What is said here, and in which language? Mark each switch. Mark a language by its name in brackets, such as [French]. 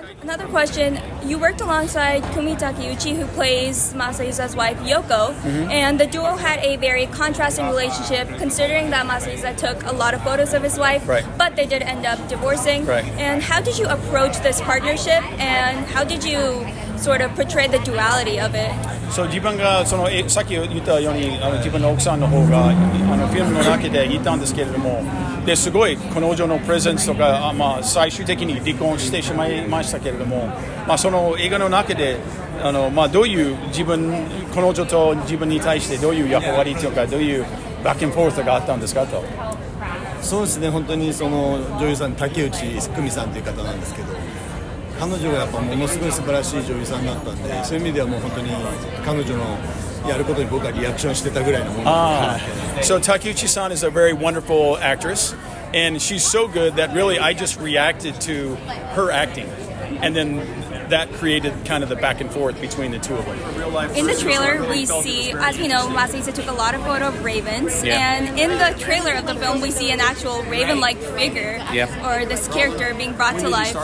[English] Another question, you worked alongside Kumi Takeuchi, who plays Masahisa's wife, Yoko, and the duo had a very contrasting relationship, considering that Masahisa took a lot of photos of his wife, but they did end up divorcing. And how did you approach this partnership, and how did you sort of portray the duality of it? [Japanese] そう自分がさっき言ったように自分の奥さんの方がフィルムの中で言ったんですけれども、ですごい彼女のプレゼンスとか、最終的に離婚してしまいましたけれども、その映画の中でどういう彼女と自分に対してどういう役割というか、どういうバックアンドフォースがあったんですかと。そうですね、本当に女優さん竹内久美さんという方なんですけど、彼女がやっぱものすごい素晴らしい女優さんだったんで、そういう意味ではもう本当に彼女のやることに僕はリアクションしてたぐらいのものなので。 [English] So Takeuchi-san is a very wonderful actress, and she's so good that really I just reacted to her acting, and then that created kind of the back and forth between the two of them. In the trailer, we see, as we know, Masahisa took a lot of photos of ravens, and in the trailer of the film, we see an actual raven-like figure, or this character being brought to life.